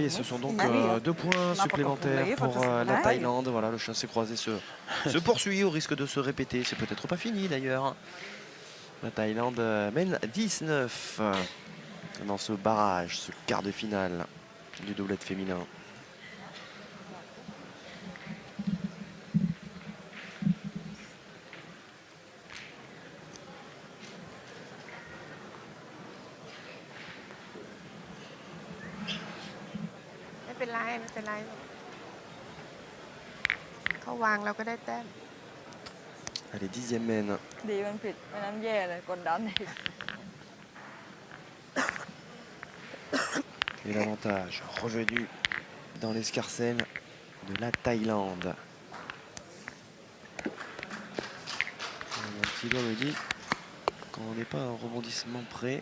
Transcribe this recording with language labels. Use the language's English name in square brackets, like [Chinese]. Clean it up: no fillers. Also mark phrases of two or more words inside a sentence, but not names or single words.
[French] Et ce sont donc 2 points supplémentaires pour la Thaïlande. Voilà, le chassé-croisé se poursuit au risque de se répéter. C'est peut-être pas fini d'ailleurs. La Thaïlande mène 19 dans ce barrage, ce quart de finale du doublette féminin. [Thai] ไม่เป็นไรไม่เป็นไรเขาวางเราก็ได้แต้ม [French] Allez, 10e mène. [Thai] ดีมันผิดไม่นั้นแย่เลยกดดันอีก [French] Et l'avantage revenu dans l'escarcelle de la Thaïlande. Mon petit doigt me dit qu'on n'est pas un rebondissement près.